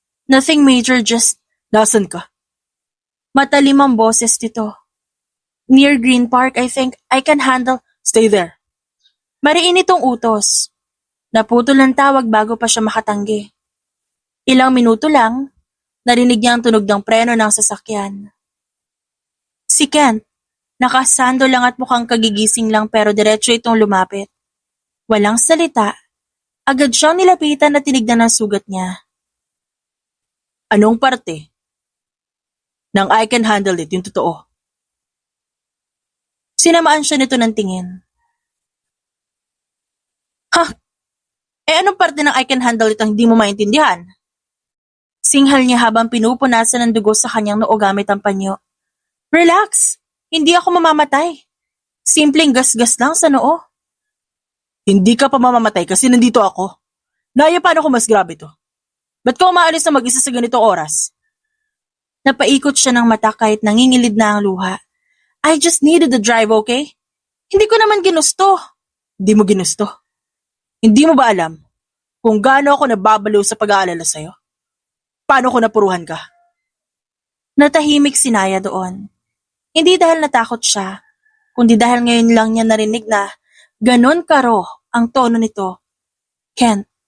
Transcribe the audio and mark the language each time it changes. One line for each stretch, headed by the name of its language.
English: Nothing major, just,
Filipino: nasan ka? Matalim ang boses nito.
English: Near Green Park, I think I can handle. Stay there.
Filipino: Mariin itong utos. Naputol ang tawag bago pa siya makatanggi. Ilang minuto lang, narinig niya ang tunog ng preno ng sasakyan. Si Kent, nakasando lang at mukhang kagigising lang pero diretso itong lumapit. Walang salita, agad siyang nilapitan at tinignan ang sugat niya. Anong parte? Nang
English: I can handle it,
Filipino: yung totoo. Sinamaan siya nito ng tingin. Anong parte ng
English: I can handle it
Filipino: ang hindi mo maintindihan? Singhal niya habang pinupunasan ng dugo sa kanyang noo gamit ang panyo. Relax, hindi ako mamamatay. Simpleng gasgas lang sa noo. Hindi ka pa mamamatay kasi nandito ako. Naya, paano kung mas grabe to? Ba't ka umaalis na mag-isa sa ganitong oras? Napaikot siya ng mata kahit nangingilid na ang luha.
English: I just needed the drive, okay?
Filipino: Hindi ko naman ginusto. Hindi mo ginusto? Hindi mo ba alam kung gaano ako nababaliw sa pag-aalala sa'yo? Paano ko napuruhan ka? Natahimik si Naya doon. Hindi dahil natakot siya, kundi dahil ngayon lang niya narinig na ganon karo ang tono nito. Ken.